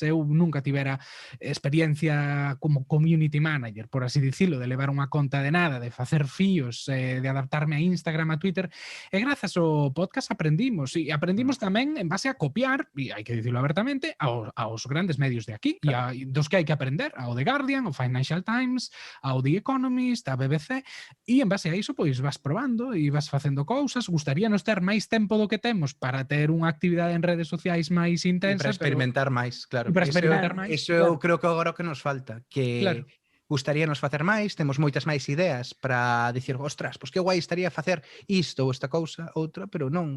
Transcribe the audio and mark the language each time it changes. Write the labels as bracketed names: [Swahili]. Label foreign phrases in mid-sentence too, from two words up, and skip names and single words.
[Galician] Eu nunca tivera experiencia como [English] community manager, [Galician] por así dicilo, de levar unha conta de nada, de facer fíos, de adaptarme a Instagram, a Twitter, e grazas ao podcast aprendimos, e aprendimos tamén en base a copiar, e hai que dicilo abertamente, aos grandes medios de aquí, claro. E dos que hai que aprender, ao The Guardian, ao Financial Times, ao The Economist, a BBC, e en base a iso, pois, vas probando e vas facendo cousas. Gustaríanos ter máis tempo do que temos para ter unha actividade en redes sociais máis intensa. E para experimentar máis, claro. Para experimentar máis. Iso eu creo que agora o que nos falta, que... Claro. Gustaríanos facer máis, temos moitas máis ideas para dicir, ostras, pois que guai estaría facer isto ou esta cousa, outra, pero non